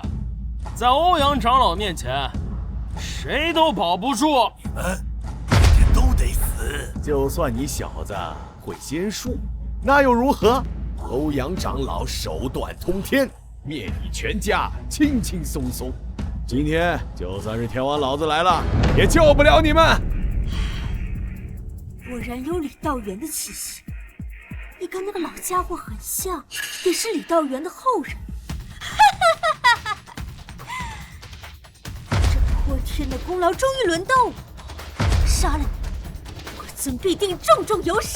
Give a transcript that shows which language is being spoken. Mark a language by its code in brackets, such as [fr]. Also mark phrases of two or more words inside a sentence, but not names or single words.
[zh] 在歐陽長老面前，誰都保不住。你們今天都得死。就算你小子會仙術，那又如何？歐陽長老手段通天，滅你全家輕輕鬆鬆。今天就算是天王老子來了，也救不了你們。果然有李道元的氣息， 你跟那个老家伙很像，也是李道元的后人。这破天的功劳终于轮到我，杀了你，我尊必定重重有赏。